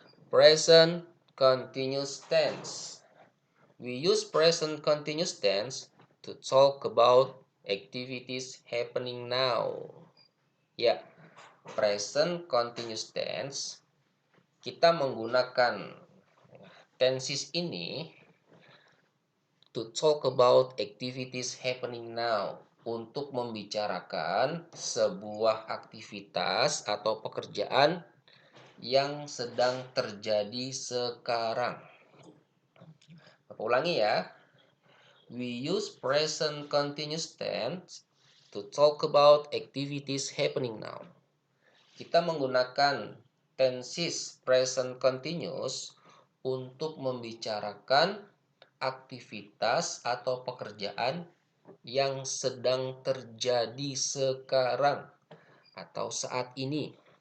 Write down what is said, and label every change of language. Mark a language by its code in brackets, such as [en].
[en] Present continuous tense. We use present continuous tense to talk about activities happening now. [id] Ya, present continuous tense kita menggunakan tenses ini [en] to talk about activities happening now, [id] untuk membicarakan sebuah aktivitas atau pekerjaan yang sedang terjadi sekarang. Bapak ulangi ya. [en] We use present continuous tense to talk about activities happening now. [id] Kita menggunakan tenses present continuous untuk membicarakan aktivitas atau pekerjaan yang sedang terjadi sekarang atau saat ini.